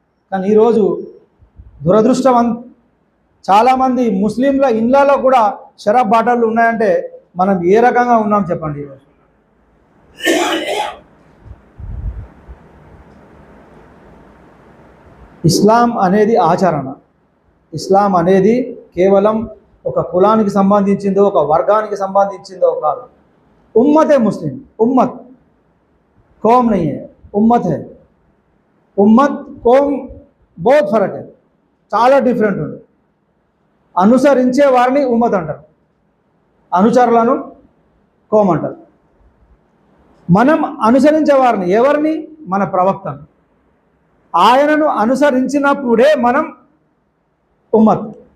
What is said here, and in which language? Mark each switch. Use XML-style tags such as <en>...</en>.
<te>కానీ ఈరోజు దురదృష్టం, చాలామంది ముస్లింల ఇళ్ళలో కూడా షరాబ్ బాటలు ఉన్నాయంటే మనం ఏ రకంగా ఉన్నాం చెప్పండి. ఈరోజు ఇస్లాం అనేది ఆచరణ. ఇస్లాం అనేది కేవలం ఒక కులానికి సంబంధించిందో ఒక వర్గానికి సంబంధించిందో కాదు. ఉమ్మతే ముస్లిం, ఉమ్మత్</te> <hi>कौम नहीं है, उम्मत है. उम्मत कौम बहुत फर्क है,</hi> <te>చాలా డిఫరెంట్ ఉంది. అనుసరించే వారిని ఉమ్మత్ అంటారు, అనుచరులను కోమ్ అంటారు. మనం అనుసరించే వారిని ఎవరిని? మన ప్రవక్తను. ఆయనను అనుసరించినప్పుడే మనం ఉమ్మత్.</te>